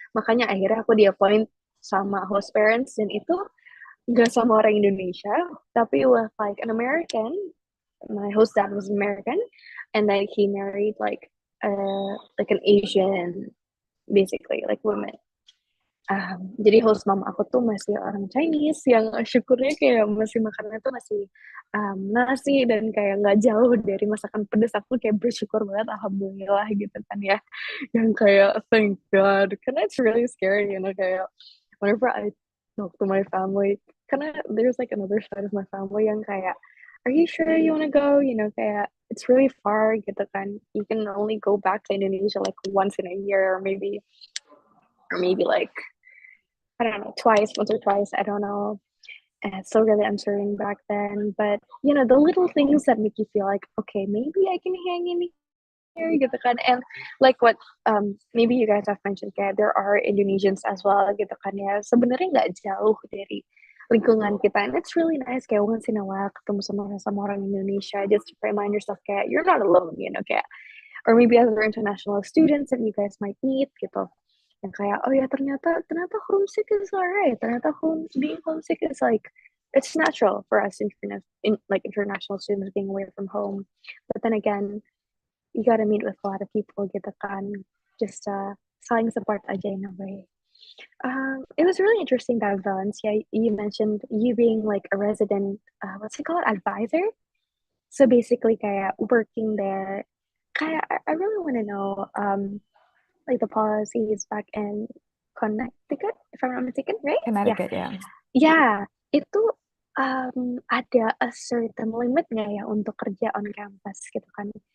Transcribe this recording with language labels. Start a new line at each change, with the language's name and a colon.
Indonesian: Makanya akhirnya aku di-appoint sama host parents, dan itu gak sama orang Indonesia, tapi
English: with like an American. My host dad was American, and then he married like an Asian, basically like woman.
Indonesian: Jadi host mama aku tuh masih orang Chinese, yang syukurnya kayak masih makannya tuh masih nasi dan kayak nggak jauh dari masakan pedas. Aku kayak bersyukur banget, alhamdulillah gitu kan ya. Yang kayak
English: thank God,
Indonesian: karena
English: it's really scary, kayak whenever I talk to my family, karena there's like another side of my family
Indonesian: yang kayak,
English: are you sure you wanna go?
Indonesian: Kayak
English: it's really far
Indonesian: gitu kan.
English: You can only go back to Indonesia like once in a year, or maybe like, I don't know, once or twice, I don't know. And it's so really uncertain back then. But, the little things that make you feel like, okay, maybe I can hang in here,
Indonesian: gitu kan.
English: And like what maybe you guys have mentioned,
Indonesian: kayak
English: there are Indonesians as well,
Indonesian: gitu kan ya. Sebenarnya nggak jauh dari lingkungan kita.
English: And it's really nice kayak once in a while
Indonesian: ketemu sama orang Indonesia,
English: just to remind yourself kayak you're not alone, kayak, or maybe other international students that you guys might meet
Indonesian: gitu. Yang kayak, oh ya, ternyata
English: homesick is alright.
Indonesian: Ternyata
English: being homesick is like it's natural for us international students being away from home. But then again, you gotta meet with a lot of people
Indonesian: gitu kan.
English: Just
Indonesian: saling
English: support
Indonesian: aja
English: in a way. It was really interesting that Valencia, you mentioned you being like a resident, what's it called, advisor? So basically,
Indonesian: kayak
English: working there, kayak I really want to know, like the policies back in Connecticut, if I'm not mistaken, right? Yeah, Connecticut, yeah. yeah.
Indonesian: Itu ada
English: a certain limit
Indonesian: nggak ya untuk kerja
English: on campus
Indonesian: gitu kan?